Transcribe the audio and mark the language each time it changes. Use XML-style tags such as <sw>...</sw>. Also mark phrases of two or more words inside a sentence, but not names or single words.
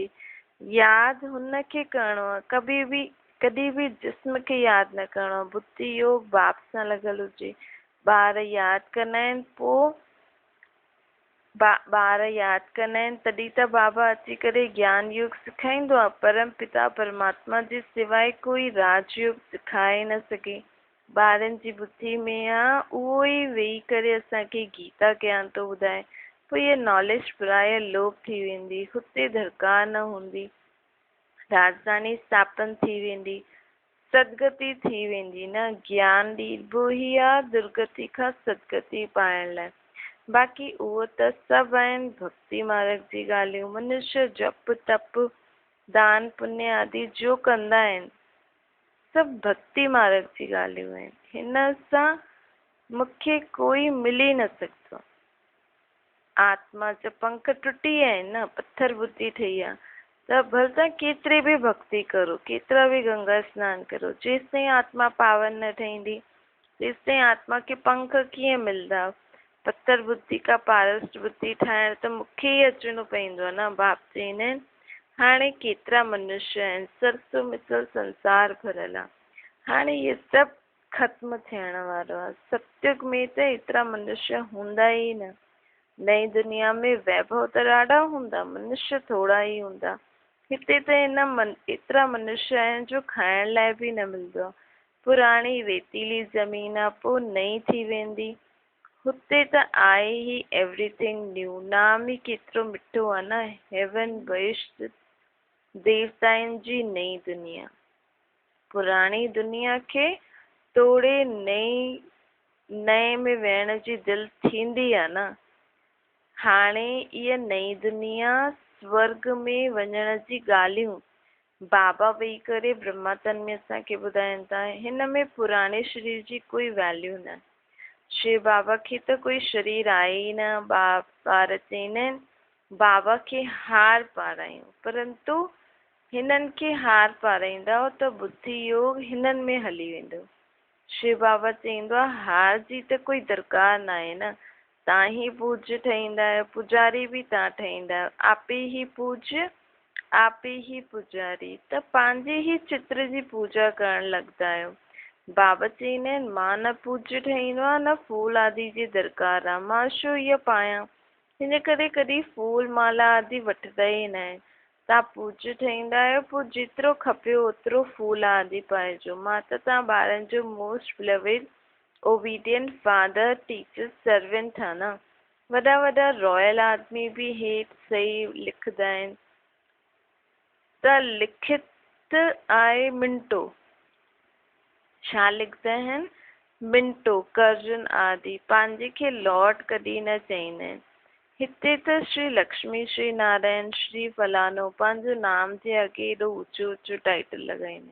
<sd>यादि हुनखे करिणो आहे, कॾहिं बि जिस्म खे यादि न करिणो आहे। बुद्धि योग बाप सां लॻल हुजे। ॿार यादि कंदा आहिनि, तॾहिं त बाबा अची करे ज्ञान योग सेखारींदो आहे। परम पिता परमात्मा जे सवाइ कोई राजयोग सिखाए न सघे। ॿारनि जी बुद्धि में आहे उहो ई वेही करे असांखे गीता ज्ञान थो ॿुधाए। पोइ इहा नॉलेज प्राय लोप थी वेंदी, हुते दरकार न हूंदी, राजधानी स्थापन थी वेंदी, सदगति थी वेंदी। न ज्ञान ॾिबो ई आहे दुर्गति खां सदगति पाइण लाइ। बाक़ी उहो त सभु आहिनि भक्ति मार्ग जी ॻाल्हियूं। मनुष्य जप तप दान पुण्य आदि जो कंदा आहिनि सभु भक्ति मार्ग जी ॻाल्हियूं आहिनि। हिन सां मूंखे कोई मिली न सघंदो। आत्मा जा पंख टुटी विया आहिनि न, पत्थर बुद्धि ठही आहे। त भले तव्हां केतिरी बि भक्ति करो, केतिरा बि गंगा स्नान करो, जेसि ताईं आत्मा पावन न ठहींदी तेसि ताईं आत्मा खे पंख कीअं मिलंदा। पत्थर बुद्धि खां पारस बुद्धि ठाहिण त मूंखे ई अचिणो पवंदो आहे न। बाप चवंदा आहिनि हाणे केतिरा मनुष्य आहिनि, सरसो मिसल संसार भरियल आहे। हाणे इहे सभु ख़त्म थियण वारो आहे। सतयुग में त एतिरा मनुष्य हूंदा ई न। नई दुनिया में वैभव त ॾाढा हूंदा, मनुष्य थोड़ा ई हूंदा। हिते त एतिरा मनुष्य आहिनि जो खाइण लाइ बि न मिलंदो आहे। पुराणी रेतीली ज़मीन आहे, पोइ नई थी वेंदी। हुते त आहे ई</sd> <en>everything new.</en> <sd>नाम ई केतिरो मिठो आहे न, हेवन वैश्ट देवताउनि जी नई दुनिया। पुराणी दुनिया खे तोड़े नए में वेहण जी दिलि थींदी आहे न। हाणे इहा नई दुनिया स्वर्ग में वञण जी ॻाल्हियूं बाबा वेही करे ब्रह्मातन में असांखे ॿुधाइनि था। हिन में पुराणे शरीर जी कोई वैल्यू न। शिव बाबा खे त कोई शरीर आहे ई न। ॿार चवंदा आहिनि बाबा खे हार पारायूं, परंतु हिननि खे हार पाराईंदा त बुद्धि योग हिननि में हली वेंदो। शिव बाबा चवंदो आहे हार जी त कोई दरकार न आहे न। तव्हां ई पूज्य ठहींदा आहियो, पुजारी बि तव्हां ठहींदा आहियो। आपे ही पूज्य आपे ही पुजारी। त पंहिंजे ई चित्र जी पूजा करण लॻंदा आहियो। बाबा चवंदा आहिनि मां न पूज्य ठहींदो आहे न फूल आदि जी दरकार आहे। मां छो इहा पायां, हिन करे कॾहिं फूल माला आदि वठंदा ई न आहिनि। तव्हां पूज्य ठहींदा आहियो, पोइ जेतिरो खपे ओतिरो फूल आदि पाइजो। मां त तव्हां ॿारनि जो</sd> <en>most beloved obedient father teacher servant</en> <sd>आहे न। वॾा वॾा रॉयल आदमी बि हेठि सही लिखंदा आहिनि त लिखित आहे मिंटो। छा लिखंदा आहिनि? मिंटो कर्जन आदि। पंहिंजे खे लॉर्ड कॾहिं न चवंदा आहिनि। हिते त श्री लक्ष्मी श्री नारायण श्री फलानो पंहिंजो नाम जे अॻे एॾो ऊचो ऊचो टाइटल लॻाईंदा आहिनि।</sd>